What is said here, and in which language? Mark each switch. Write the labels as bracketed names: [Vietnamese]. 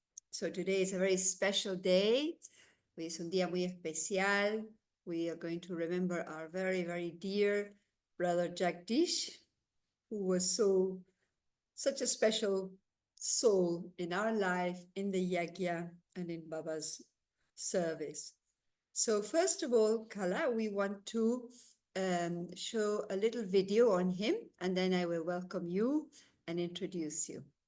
[English] So today is a very special day. [Spanish] Hoy es un día muy especial. [English] We are going to remember our very, very dear brother Jagdish, who was such a special soul in our life, in the Yagya, and in Baba's service. So first of all, Kala, we want to show a little video on him, and then I will welcome you and introduce you.